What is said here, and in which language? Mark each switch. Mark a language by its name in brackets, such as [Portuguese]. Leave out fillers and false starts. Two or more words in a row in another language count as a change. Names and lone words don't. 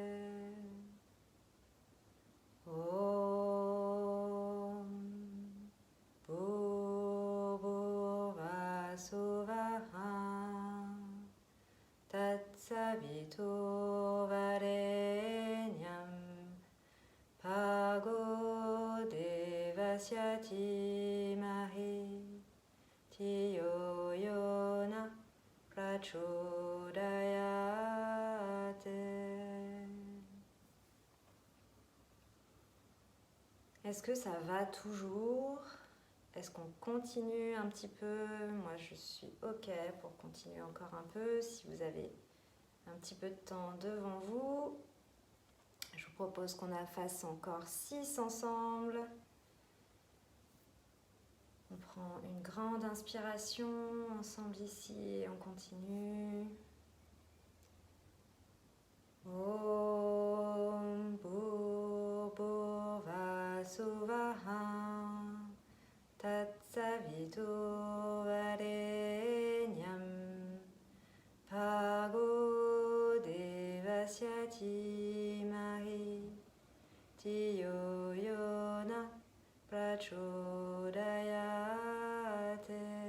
[Sanskrit] ॐ भूर्वसुवः तत्सवितुर्वरेण्यं भर्गो देवस्य धीमहि धियो योना प्रचोदयते. [French] Est-ce que ça va toujours? Est-ce qu'on continue un petit peu? Moi, je suis OK pour continuer encore un peu. Si vous avez un petit peu de temps devant vous, je vous propose qu'on en fasse encore 6 ensemble. On prend une grande inspiration ensemble ici et on continue. [Sanskrit] ॐ भूर्वसुवः तत्सवितुर्वरेण्यं धीमहि धियो यो न प्रचोदयते.